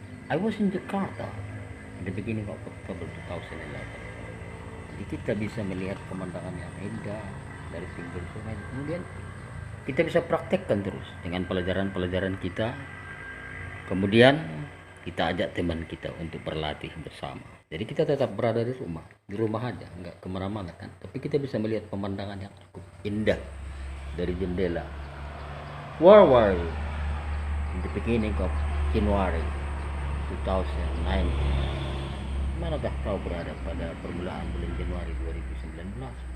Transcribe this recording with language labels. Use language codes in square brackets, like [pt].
[en] I was in Jakarta in the beginning of October 2011. [id] Jadi kita bisa melihat pemandangan yang indah dari pinggir sungai. Kemudian kita bisa praktekkan terus dengan pelajaran-pelajaran kita. Kemudian kita ajak teman kita untuk berlatih bersama. Jadi kita tetap berada di rumah aja, nggak kemana-mana kan. Tapi kita bisa melihat pemandangan yang cukup indah dari jendela. [en] Where were you in the beginning of January 2019? [id] Manakah kau berada pada permulaan bulan Januari 2019?